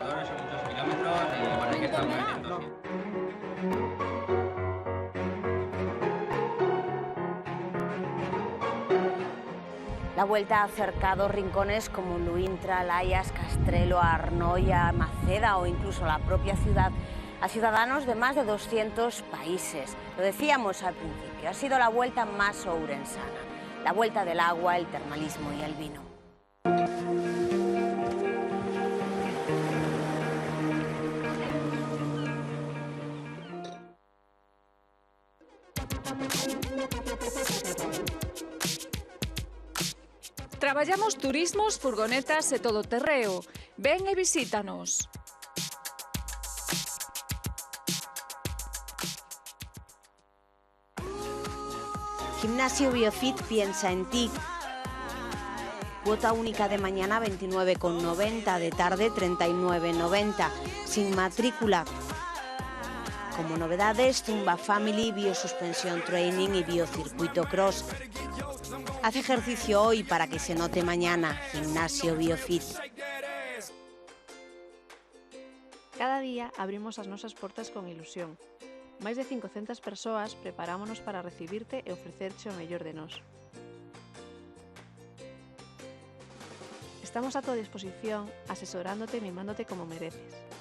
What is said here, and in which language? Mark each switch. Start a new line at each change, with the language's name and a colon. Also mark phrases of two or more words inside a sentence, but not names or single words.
Spanish: La Vuelta ha acercado rincones como Luintra, Layas, Castrelo, Arnoia, Maceda o incluso la propia ciudad a ciudadanos de más de 200 países. Lo decíamos al principio, ha sido la vuelta más ourensana, la vuelta del agua, el termalismo y el vino.
Galician: Traballamos turismos, furgonetas e todoterreo. Ven e visítanos.
Spanish: Gimnasio Biofit piensa en ti. Cuota única de mañana 29,90, de tarde 39,90, sin matrícula. Como novedades, Zumba Family, Biosuspensión Training y Biocircuito Cross. Haz ejercicio hoy para que se note mañana. Gimnasio Biofit.
Galician: Cada día abrimos as nosas portas con ilusión. Máis de 500 persoas preparámonos para recibirte e ofrecerche o mellor de nós.
Spanish: Estamos a tu disposición, asesorándote e mimándote como mereces.